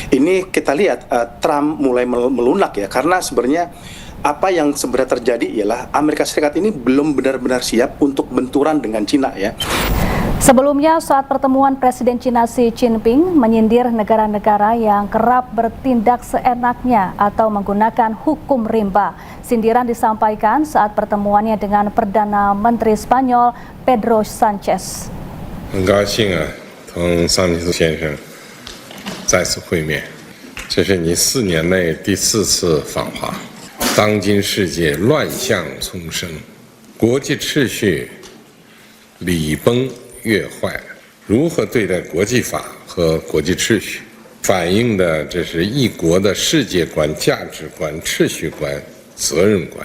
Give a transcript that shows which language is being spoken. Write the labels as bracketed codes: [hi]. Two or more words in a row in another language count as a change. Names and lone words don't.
[id] Ini kita lihat Trump mulai melunak ya, karena sebenarnya apa yang sebenarnya terjadi ialah Amerika Serikat ini belum benar-benar siap untuk benturan dengan Cina ya. Sebelumnya, saat pertemuan Presiden Cina Xi Jinping menyindir negara-negara yang kerap bertindak seenaknya atau menggunakan hukum rimba. Sindiran disampaikan saat pertemuannya dengan Perdana Menteri Spanyol Pedro Sánchez. [zh] 很高兴啊，同桑切斯先生再次会面，这是你4年内第4次访华。当今世界乱象丛生，国际秩序礼崩乐坏，如何对待国际法和国际秩序，反映的这是一国的世界观、价值观、秩序观、责任观。